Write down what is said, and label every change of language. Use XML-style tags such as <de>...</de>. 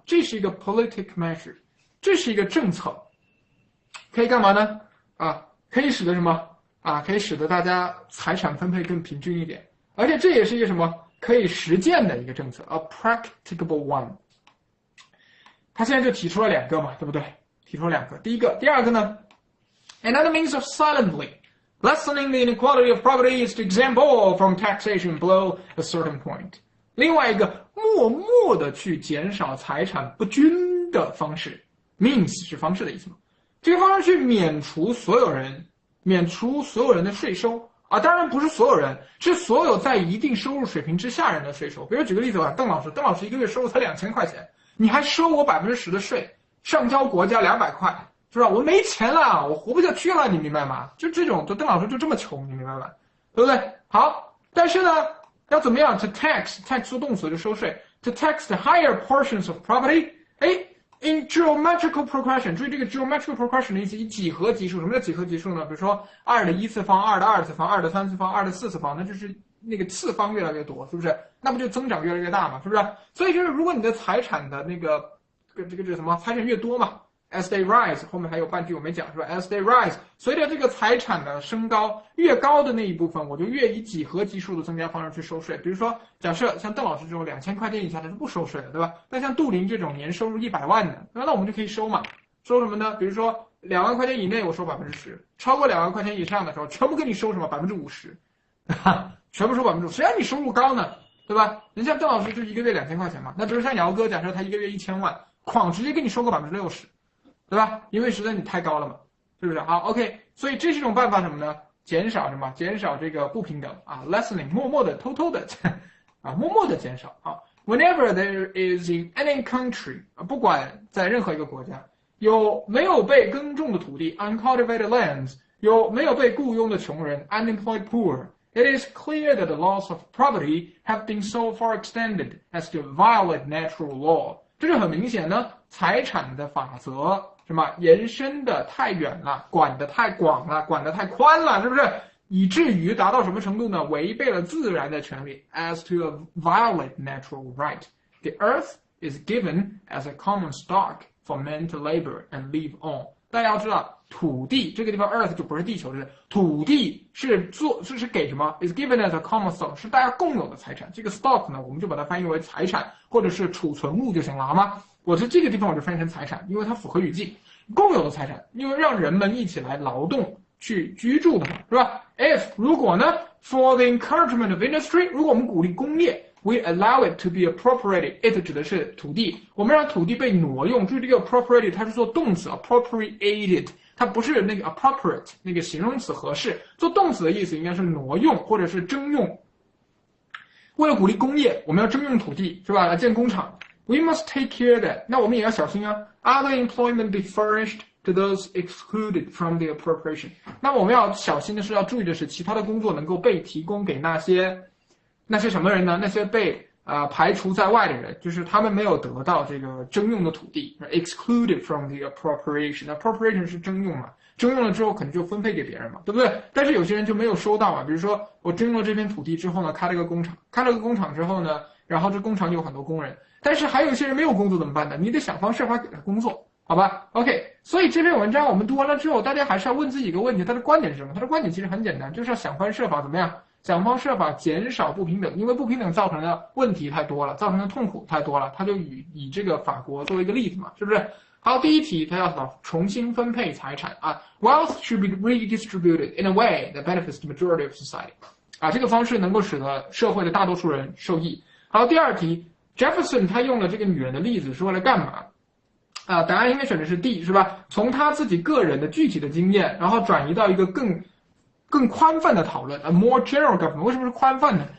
<zh>这是一个</zh> <en>politic measure，</en> <zh>这是一个政策，可以干嘛呢？啊，可以使得什么？啊，可以使得大家财产分配更平均一点，而且这也是一个什么可以实践的一个政策 ，</zh> <en>a practicable one。</en> <zh>他现在就提出了2个嘛，对不对？提出了2个，第二个呢</zh> <en>，another means of silently lessening the inequality of property is to exempt all from taxation below a certain point。</en> <zh>另外一个默默的去减少财产不均的方式 ，means 是方式的意思嘛？这个方式去免除所有人的税收啊，当然不是所有人，是所有在一定收入水平之下人的税收。比如举个例子吧，邓老师1个月收入才2000块钱，你还收我10%的税，上交国家200块，是吧？我没钱了，我活不下去了，你明白吗？就这种，就邓老师就这么穷，你明白吗？对不对？好，但是呢，要怎么样 ？to tax 做动词就收税 ，</zh> <en>to tax the higher portions of property， in geometrical progression，</en> <zh>注意这个 geometrical progression 的意思，以几何级数。什么叫几何级数呢？比如说2的1次方、2的2次方、2的3次方、2的4次方，那就是那个次方越来越多，是不是？那不就增长越来越大嘛，是不是？所以就是如果你的财产的那个这个什么财产越多嘛 ，</zh> <en>as they rise，</en> <zh>后面还有半句我没讲是吧 ？as they rise， 随着这个财产的升高，越高的那一部分，我就越以几何级数的增加方式去收税。比如说，假设像邓老师这种2000块钱以下的是不收税的，对吧？但像杜林这种年收入100万的，那我们就可以收嘛。收什么呢？比如说2万块钱以内我收10%，超过2万块钱以上的时候，全部给你收什么50%，全部收50%，谁让你收入高呢？对吧？人家邓老师就一个月2000块钱嘛，那比如像姚哥，假设他一个月1000万，哐直接给你收个60%，对吧？因为实在你太高了嘛，是不是？好 ，OK， 所以这是一种办法什么呢？减少什么？减少这个不平等啊 ，lessening， 默默的、偷偷的啊，默默的减少啊。</zh> <en>Whenever there is in any country，</en> <zh>不管在任何一个国家，有没有被耕种的土地</zh> <en>（uncultivated lands），</en> <zh>有没有被雇佣的穷人</zh> <en>（unemployed poor）。It is clear that the laws of property have been so far extended as to violate natural law。</en> <zh>这就很明显呢，财产的法则什么延伸的太远了，管得太广了，管得太宽了，是不是？以至于达到什么程度呢？违背了自然的权利 ，</zh> <en>as to violate natural right. The earth is given as a common stock for men to labor and live on。</en> <zh>大家要知道。土地这个地方 earth 就不是地球，是土地是给什么 ？</zh> <en>is given as a common stock，</en> <zh>是大家共有的财产。这个 stock 呢，我们就把它翻译为财产或者是储存物就行了，好吗？我在这个地方我就翻译成财产，因为它符合语境，共有的财产，因为让人们一起来劳动去居住的嘛，是吧 ？If 如果呢 ，</zh> <en>for the encouragement of industry，</en> <zh>如果我们鼓励工业。</zh> <en>We allow it to be appropriated.</en> <zh>It 指的是土地，我们让土地被挪用。注意这个 appropriated， 它是做动词 appropriated， 它不是那个 appropriate 那个形容词合适。做动词的意思应该是挪用或者是征用。为了鼓励工业，我们要征用土地，是吧？来建工厂。</zh> <en>We must take care that。</en> <zh>那我们也要小心啊。</zh> <en>Other employment be furnished to those excluded from the appropriation。</en> <zh>那我们要小心的是，要注意的是，其他的工作能够被提供给那些什么人呢？那些被排除在外的人，就是他们没有得到这个征用的土地 ，</zh> <en>excluded from the appropriation。</en> <zh>appropriation 是征用嘛，征用了之后可能就分配给别人嘛，对不对？但是有些人就没有收到啊，比如说我征用了这片土地之后呢，开了个工厂之后呢，然后这工厂有很多工人，但是还有一些人没有工作怎么办呢？你得想方设法给他工作，好吧 ？OK， 所以这篇文章我们读完了之后，大家还是要问自己一个问题，他的观点是什么？他的观点其实很简单，就是要想方设法怎么样？想方设法减少不平等，因为不平等造成的问题太多了，造成的痛苦太多了，他就以这个法国作为一个例子嘛，是不是？好，第一题他要重新分配财产啊</zh> <en>，wealth should be redistributed in a way that benefits the majority of society。</en> <zh>啊，这个方式能够使得社会的大多数人受益。好，第二题 ，Jefferson 他用了这个女人的例子是为了干嘛？啊，答案应该选的是 D， 是吧？从他自己个人的具体的经验，然后转移到一个更宽泛的讨论 ，</zh> <en>a more general government。</en> <zh>为什么是宽泛呢？</zh>